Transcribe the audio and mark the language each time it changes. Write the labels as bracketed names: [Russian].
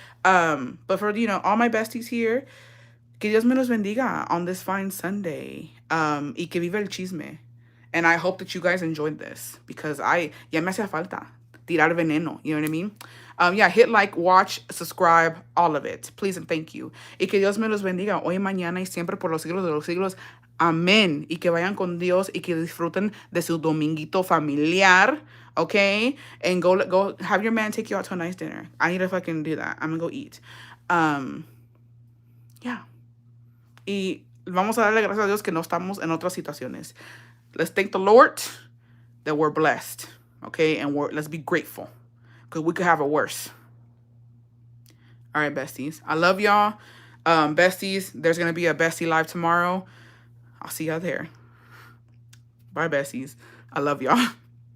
[English] But for, all my besties here, [Spanish] que Dios me los bendiga [English] on this fine Sunday. [Spanish] Y que viva el chisme. [English] And I hope that you guys enjoyed this because [Spanish] ya me hacía falta tirar veneno. [English] You know what I mean? Yeah, hit like, watch, subscribe, all of it. Please and thank you. [Spanish] Y que Dios me los bendiga hoy, mañana y siempre por los siglos de los siglos. Amén. Y que vayan con Dios y que disfruten de su dominguito familiar. [English] Okay? And go have your man take you out to a nice dinner. I need to fucking do that. I'm gonna go eat. Yeah. [Spanish] Y vamos a darle gracias a Dios que no estamos en otras situaciones. [English] Let's thank the Lord that we're blessed, okay? And let's be grateful because we could have it worse. All right, besties. I love y'all. Besties, there's going to be a bestie live tomorrow. I'll see y'all there. Bye, besties. I love y'all.